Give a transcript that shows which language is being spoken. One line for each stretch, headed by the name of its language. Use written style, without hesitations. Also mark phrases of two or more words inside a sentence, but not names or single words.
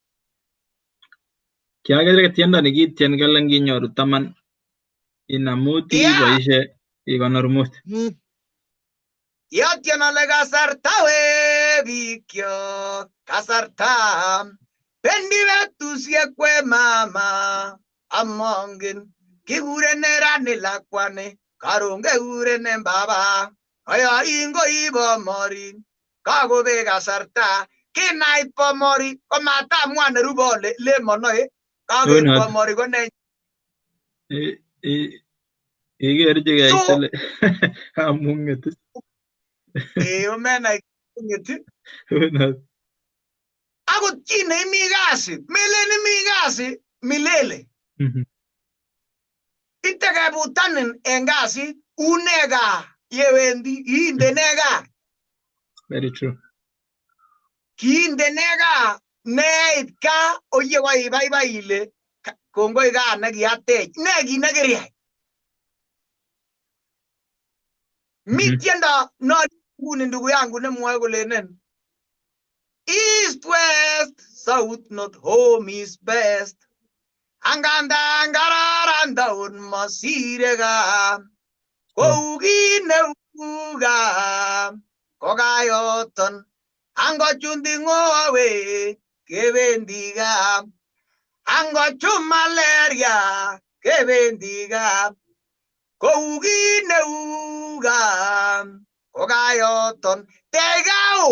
Kalenjin: Kiaker tiendo nekitien kele nginyoru 10 inamuti iboishe ikonor 5. Yotien ale kasarta we bikyok kasarta bendi betusiek kwe mama amongen kikurene rani lakwani karon kekurenen baba aya ingoibo morin kakobek kasarta kinait bomori komatamwan nerube ole le monoe kakoib bomori ko ne ikerchigei So chale kamung'et omena ng'eti unot akot chi neimi kasi melen imi kasi milele itekebutanin en kasit une gaa yewendi iindene gaa
English: very true
Kalenjin: kiindene gaa neit gaa oye koibaibai ile kongoi gaa nekiatech ne kit nekiriyai mi tiendo nguni
Swahili: ndugu yangu
Kalenjin: nemwoe kolenen
English: east west south north home is best
Kalenjin: angandan kararan taon masire gaa kou kit neu gaa kokayoton angochundi ng'owe kebendi gaa angochum malaria kebendi gaa kou kit neu gaa kokayoton tegao